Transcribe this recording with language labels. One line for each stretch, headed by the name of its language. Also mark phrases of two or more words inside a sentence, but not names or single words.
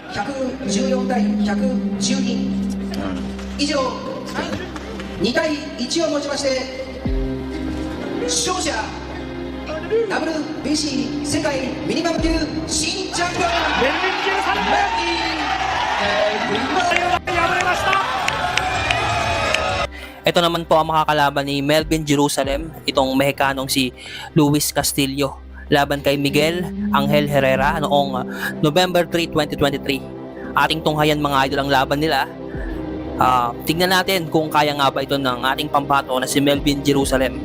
Japanese: 114 対112以上2対1をもちまして勝者WBC 世界ミニマム級新チャンピオンベルリン13 メ敗れました。
Filipino: Ito naman po ang makakalaban ni Melvin Jerusalem, itong Mexicanong si Luis Castillo, laban kay Miguel Angel Herrera noong November 3, 2023. Ating tunghayan mga idol ang laban nila. Tingnan natin kung kaya nga ba ito ng ating pambato na si Melvin Jerusalem.